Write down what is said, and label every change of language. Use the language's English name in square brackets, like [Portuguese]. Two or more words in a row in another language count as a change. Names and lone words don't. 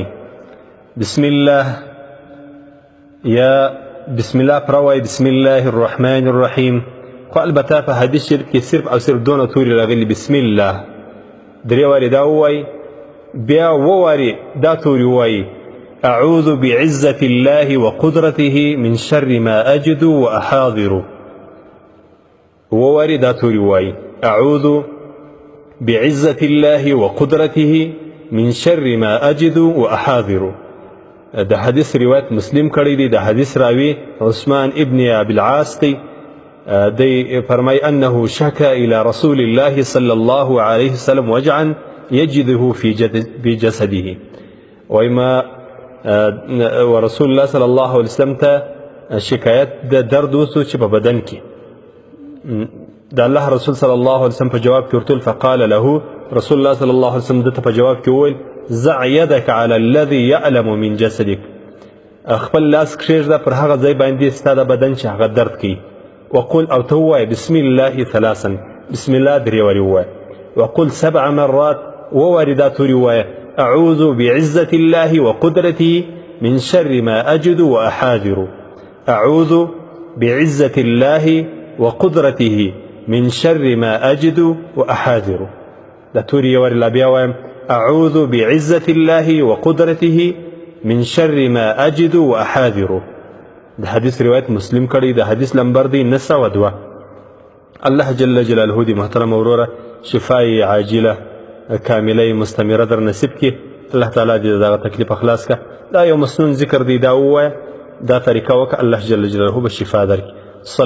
[Arabic] بسم الله [Pashto] یا [Arabic] بسم الله [Pashto] پر وایي [Arabic] بسم الله الرحمن الرحیم، [Pashto] خو البته په حدیث شریف کې صرف او صرف دونه تورې راغلي [Arabic] بسم الله. [Pashto] درې وارې دا ووایي، بیا ووارې دا تورې ووایي [Arabic] اعوذ بعزة الله وقدرته من شر ما اجد واحاذر. [Pashto] وواري دا توري واي [Arabic] اعوذ بعزة الله وقدرته من شر ما اجد واحاذر. [Pashto] دا حدیث روایت مسلم کړی دی. دا حدیث راوی عثمان ابن ابي العاص دی. [Arabic] دی فرمای انه شكا الى رسول الله صلى الله عليه وسلم وجعا يجده في جسده، وما ورسول الله صلى الله عليه وسلم [Pashto] ته شکایت د درد وسو چې په بدن کې د الله رسول [Arabic] صلی الله علیه وسلم [Pashto] په جواب کې ورتل، [Arabic] فقال له رسول الله صلی الله علیه وسلم [Pashto] دته په جواب کې وویل [Arabic] زع يدك على الذي يألم من جسدك، [Pashto] خپل لاس کښېږده پر هغه ځای باندې ستا د بدن چې هغه درد کوي. وقل او ته ووایه [Arabic] بسم الله ثلاثا، بسم الله [Pashto] درې وارې ووایه. [Arabic] وقل 7 مرات، [Pashto] ووارې دا تورې ووایه [Arabic] اعوذ بعزة الله وقدرته من شر ما اجد واحاذر. اعوذ بعزة الله وقدرته من شر ما اجد واحاذر. [Pashto] دا توري یوارې لا بیا وایم [Arabic] اعوذ بعزة الله وقدرته من شر ما اجد واحاذر. [Pashto] دا حدیث روایت مسلم کړی. دا حدیث نمبر دی 902. [Arabic] الله جل جلاله [Pashto] دی محترم وروره شفای عاجله کامله مستمره در نصیب کی. [Arabic] الله تعالی [Pashto] دې دا تکلیف خلاص کا. دا یو مسنون ذکر دی، دا ووایه، دا طریقه وکړه، [Arabic] الله جل جلاله [Pashto] به شفا درکړي.